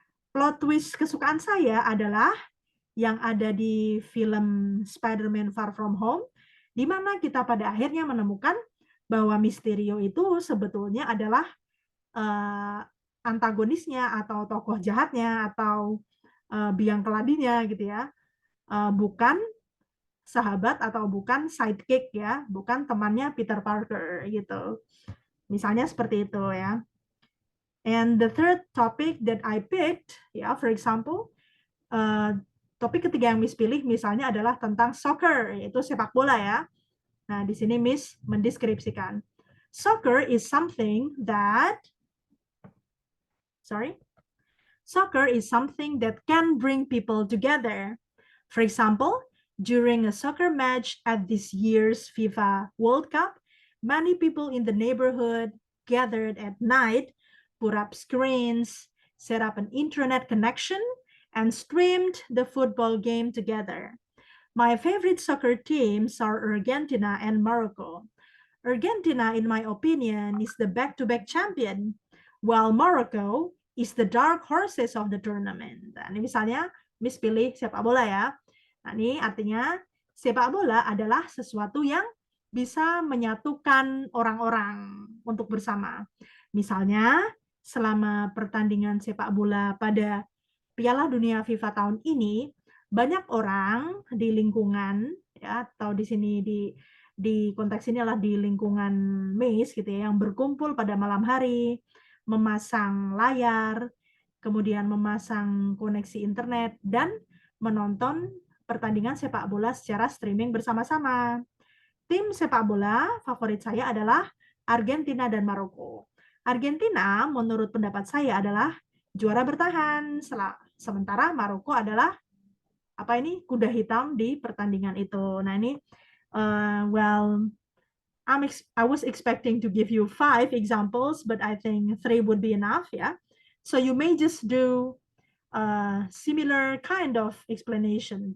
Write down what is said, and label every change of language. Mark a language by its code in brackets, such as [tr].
[id] Plot twist kesukaan saya adalah yang ada di film Spider-Man Far From Home, di mana kita pada akhirnya menemukan bahwa Mysterio itu sebetulnya adalah antagonisnya atau tokoh jahatnya atau biang keladinya gitu ya, bukan sahabat atau bukan sidekick ya, bukan temannya Peter Parker gitu. Misalnya seperti itu ya. [en] And the third topic that I picked, [id] ya, [en] for example, [id] topik ketiga yang Miss pilih misalnya adalah tentang soccer, yaitu sepak bola ya. Nah, di sini Miss mendeskripsikan. [en] Soccer is something that, soccer is something that can bring people together. For example, during a soccer match at this year's FIFA World Cup, many people in the neighborhood gathered at night, put up screens, set up an internet connection, and streamed the football game together. My favorite soccer teams are Argentina and Morocco. Argentina, in my opinion, is the back-to-back champion, while Morocco is the dark horses of the tournament. [id] Nah, ini misalnya Miss pilih sepak bola ya. Nah, ini artinya sepak bola adalah sesuatu yang bisa menyatukan orang-orang untuk bersama. Misalnya, selama pertandingan sepak bola pada Piala Dunia FIFA tahun ini, banyak orang di lingkungan ya, atau di sini di konteks ini adalah di lingkungan MEIS gitu ya, yang berkumpul pada malam hari, memasang layar, kemudian memasang koneksi internet dan menonton pertandingan sepak bola secara streaming bersama-sama. Tim sepak bola favorit saya adalah Argentina dan Maroko. Argentina menurut pendapat saya adalah juara bertahan, sementara Maroko adalah kuda hitam di pertandingan itu. Nah ini [en] well, I was expecting to give you 5 examples, but I think 3 would be enough, yeah. So you may just do a similar kind of explanation.